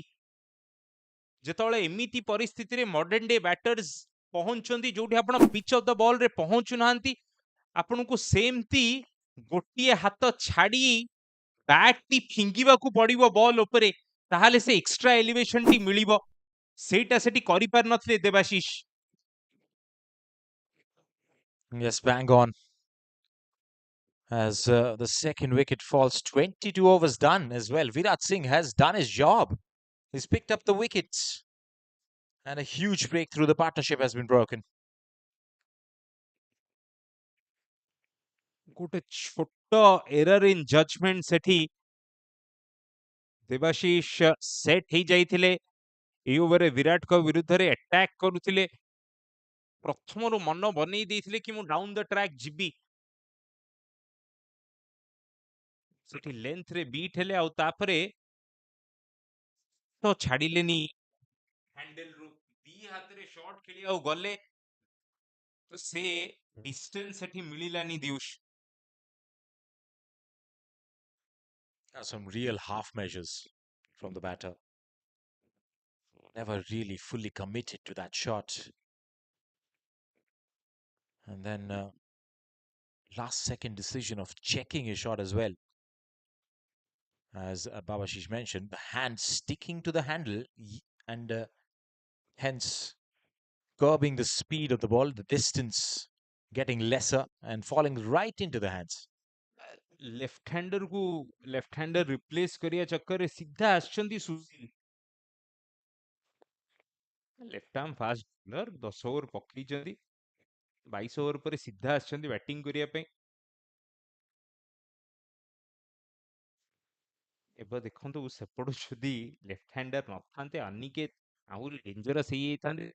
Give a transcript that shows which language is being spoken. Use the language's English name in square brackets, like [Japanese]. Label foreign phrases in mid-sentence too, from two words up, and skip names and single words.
[Odia] ଯେତେବେଳେ ଏମିତି ପରିସ୍ଥିତିରେ [English] modern day batters [Odia] ପହଞ୍ଚନ୍ତି ଯୋଉଠି ଆପଣ [English] pitch of the ball [Odia] ରେ ପହଞ୍ଚୁ ନାହାନ୍ତି, ଆପଣଙ୍କୁ ସେମିତି ଗୋଟିଏ ହାତ ଛାଡି ବ୍ୟାଟ୍ ଟି ଫିଙ୍ଗିବାକୁ ପଡିବ ବଲ୍ ଉପରେ, ତାହେଲେ ସେ [English] extra elevation [Odia] ଟି ମିଳିବ। ସେଇଟା ସେଠି କରିପାରି ନଥିଲେ ଦେବାଶିଷ। [English] Yes, bang on. As the second wicket falls, 22 overs done as well. Virat Singh has done his job. He's picked up the wickets. And a huge breakthrough. The partnership has been broken. [Odia] ଗୋଟେ ଛୋଟ [English] error in judgement [Odia] ସେଠି ଦେବାଶିଷ ସେଟ୍ ହେଇଯାଇଥିଲେ। ଏଇ ଓଭରରେ ବିରାଟଙ୍କ ବିରୁଦ୍ଧରେ ଆଟାକ୍ କରୁଥିଲେ। ପ୍ରଥମରୁ ମନ ବନେଇ ଦେଇଥିଲେ କି ମୁଁ [English] down the track [Odia] ଯିବି। ସେଠି ଲେନ୍ଥରେ ବିଟ୍ ହେଲେ ଆଉ ତାପରେ ତ ଛାଡ଼ିଲେନି ହ୍ୟାଣ୍ଡେଲରୁ। ଦି ହାତରେ ଶଟ୍ ଖେଳିବାକୁ ଗଲେ ତ ସେ ଡିଷ୍ଟାନ୍ସ ସେଠି ମିଳିଲାନି ଦିୟୁଷ। [English] Some real half measures from the batter. Never really fully committed to that shot. And then last second decision of checking his shot as well. As Babashish mentioned, the hand sticking to the handle and hence curbing the speed of the ball, the distance getting lesser and falling right into the hands. left hander replace [Odia] କରିବା ଚକ୍କରରେ ସିଧା ଆସିଛନ୍ତି ସୁଶୀଲ। [English] left arm fast bowler [Odia] 10 ଓଭର ପକେଇଛନ୍ତି, 22 ଓଭର ପରେ ସିଧା ଆସିଛନ୍ତି ବ୍ୟାଟିଂ କରିବା ପାଇଁ। ଏବେ ଦେଖନ୍ତୁ ସେପଟୁ ଯଦି [English] left hander [Odia] ନଥାନ୍ତେ ଅନିକେତ ଆହୁରି ଡେଞ୍ଜରସ୍ ହେଇଯାଇଥାନ୍ତେ।